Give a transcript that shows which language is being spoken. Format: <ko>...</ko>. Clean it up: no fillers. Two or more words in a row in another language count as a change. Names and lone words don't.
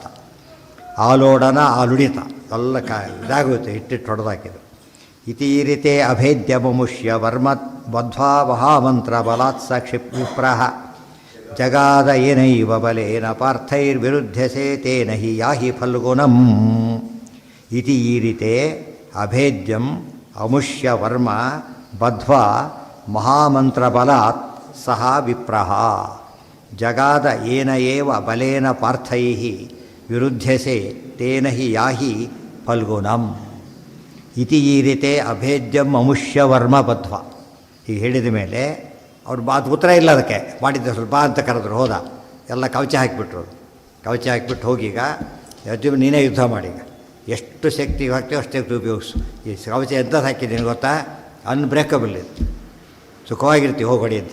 <kn>ಆಲೋಡನ ಆಲುಡಿತ ಎಲ್ಲ ಇದಾಗುತ್ತೆ, ಇಟ್ಟಿಟ್ಟು ಹೊಡೆದಾಕಿದ್ರು.</kn> <sa>ಇತೀರಿತೆ ಅಭೇದ್ಯಮುಷ್ಯ ವರ್ಮ ಬದ್ಧ್ವಾ ಮಹಾಮಂತ್ರ ಬಲಾತ್ಸ ವಿಪ್ರಹ ಜಗಾದ ಏನೈವ ಬಲೇನ ಪಾರ್ಥೈರ್ವಿರುದ್ಧಸೆ ತೇನ ಹಿ ಯಾಹಿ ಫಲ್ಗುಣಂ. ಇತಿ ಈರಿತೆ ಅಭೇದ್ಯಂ ಅಮುಷ್ಯ ವರ್ಮ ಬದ್ಧ್ವಾ ಮಹಾಮಂತ್ರಬಲಾತ್ ಸಹ ವಿಪ್ರಹ ಜಗಾದ ಏನ ಏವ ಬಲೇನ ಪಾರ್ಥೈಃ ವಿರುದ್ಧಸೆ ತೇನ ಹಿ ಯಾಹಿ ಫಲ್ಗುಣಂ. ಇತಿ ಈರಿತೆ ಅಭೇದ್ಯಂ ಅಮುಷ್ಯ ವರ್ಮ ಬದ್ಧ್ವಾ.</sa> <kn>ಹೀಗೆ ಹೇಳಿದ ಮೇಲೆ ಅವ್ರು ಮಾತು ಉತ್ತರ ಇಲ್ಲ ಅದಕ್ಕೆ. ಮಾಡಿದ್ದೆ ಸ್ವಲ್ಪ ಅಂತ ಕರೆದ್ರು, ಹೋದ. ಎಲ್ಲ ಕವಚ ಹಾಕಿಬಿಟ್ರು. ಕವಚ ಹಾಕಿಬಿಟ್ಟು ಹೋಗೀಗ ಅರ್ಜುನ ನೀನೇ ಯುದ್ಧ ಮಾಡಿ, ಎಷ್ಟು ಶಕ್ತಿ ಹಾಕ್ತೀವಿ ಅಷ್ಟು ಶಕ್ತಿ ಉಪಯೋಗಿಸು. ಈ ಕವಚ ಎಂಥದ್ದು ಹಾಕಿದ್ದೀನಿ ಗೊತ್ತಾ, ಅನ್ಬ್ರೇಕಬಲ್ ಇದು, ಸುಖವಾಗಿರ್ತೀವಿ ಹೋಗೋಡಿ ಅಂತ.</kn>